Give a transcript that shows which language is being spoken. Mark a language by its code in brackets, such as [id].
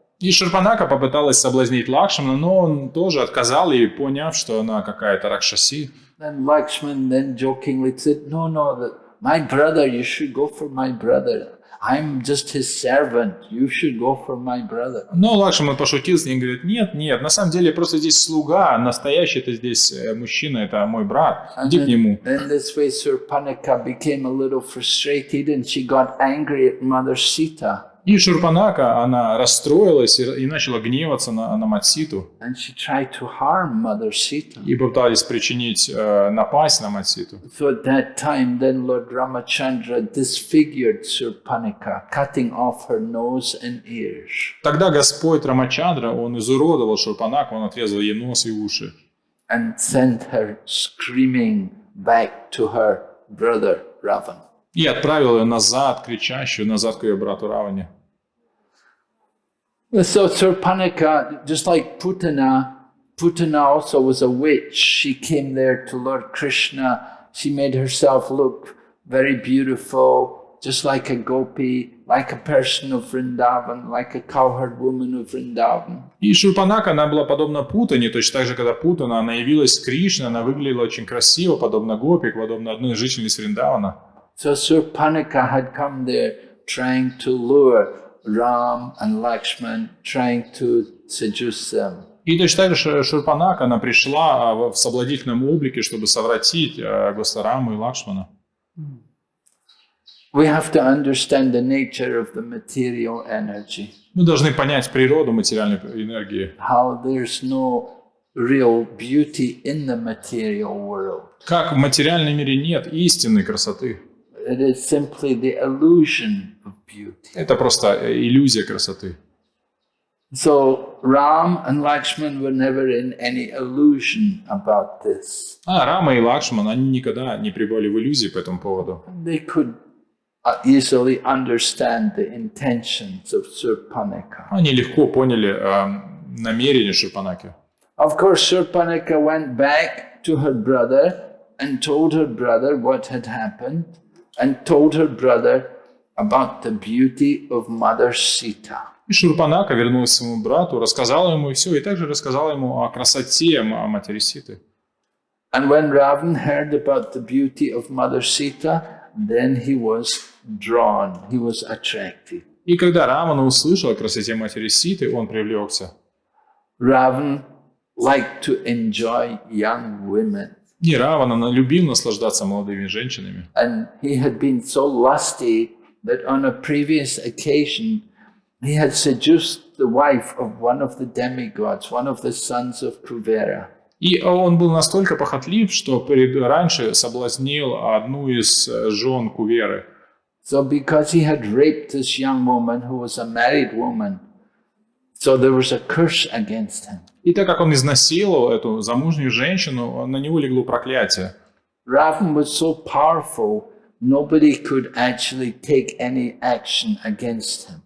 [ru] И Шурпанака попыталась соблазнить Лакшмана, но он тоже отказал ей, поняв, что она какая-то ракшаси. [en] Then Lakshman then jokingly said, no, my brother, you should go for my brother. I'm just his servant. You should go for my brother. [ru] Но Лакшман пошутил с ней и говорит: нет, на самом деле просто здесь слуга, настоящий это здесь мужчина, это мой брат. Иди к нему. [en] Then this way Surpanika became a little frustrated and she got angry at Mother Sita. [ru] И Шурпанака, она расстроилась и начала гневаться на Матситу. [en] And she tried to harm Mother Sita. [ru] И попытались причинить напасть на Матситу. [en] So at that time, then Lord Ramachandra disfigured Surpanika, cutting off her nose and ears. [ru] Тогда Господь Рамачандра, он изуродовал Шурпанаку, он отрезал ей нос и уши. [en] And sent her screaming back to her brother Ravan. [ru] И отправил ее назад, кричащую, назад к ее брату Раване. [en] So Surpanika, just like Putana also was a witch. She came there to Lord Krishna. She made herself look very beautiful, just like a gopi, like a person of Vrindavan, like a cowherd woman of Vrindavan. [ru] И Шурпанака, она была подобна Путане, точно так же, когда Путана, она явилась к Кришне, она выглядела очень красиво, подобно гопик, подобно одной из жительниц Вриндавана. [en] So Surpanika had come there trying to lure Ram and Lakshman, trying to seduce them. [ru] И точно так же Шурпанака, она пришла в соблазнительном облике, чтобы совратить Госвараму и Лакшмана. [en] We have to understand the nature of the material energy. [ru] Мы должны понять природу материальной энергии. [en] How there's no real beauty in the material world. [ru] Как в материальном мире нет истинной красоты. [en] It is simply the illusion of beauty. [ru] Это просто иллюзия красоты. [en] So Ram and Lakshman were never in any illusion about this. [ru] Рама и Лакшман, они никогда не пребывали в иллюзии по этому поводу. [en] They could easily understand the intentions of Surpanika. [ru] Они легко поняли намерения Шурпанаки. [en] Of course, Surpanika went back to her brother and told her brother what had happened, and told her brother about the beauty of Mother Sita. [ru] И Шурпанака вернулась к своему брату, рассказала ему все, и также рассказала ему о красоте матери Ситы. [en] And when Ravan heard about the beauty of Mother Sita, then he was drawn, he was attracted. [ru] И когда Равана услышал о красоте матери Ситы, он привлекся. [en] Ravan liked to enjoy young women. [ru] И Равана любил наслаждаться молодыми женщинами. [en] And he had been so lusty that on a previous occasion he had seduced the wife of one of the demigods, one of the sons of Kuvera. [ru] И он был настолько похотлив, что раньше соблазнил одну из жен Куверы. [en] So because he had raped this young woman who was a married woman, so there was a curse against him. [ru] И так как он изнасиловал эту замужнюю женщину, на него легло проклятие. [en] Ravan was so powerful, nobody could actually take any action against him.